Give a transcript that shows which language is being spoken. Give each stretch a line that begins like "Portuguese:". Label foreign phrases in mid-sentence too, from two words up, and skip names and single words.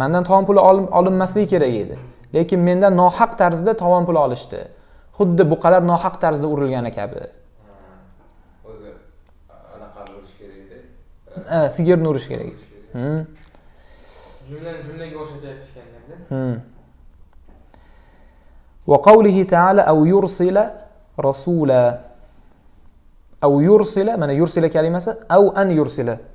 Uzbek: Mendan tovon puli olinmasligi kerak edi. Lekin mendan nohaq tarzda tovon puli olishdi. Xuddi buqalar nohaq tarzda urilgani kabi. O'zi anaqa urish kerak edi. Sigirni urish kerak edi. Jumlaga o'xshatyapti ekanlarda.
Arabic: وقوله تعالى أو يرسل رسولا. أو يرسل, mana yursila kalimasi أو أن يرسل.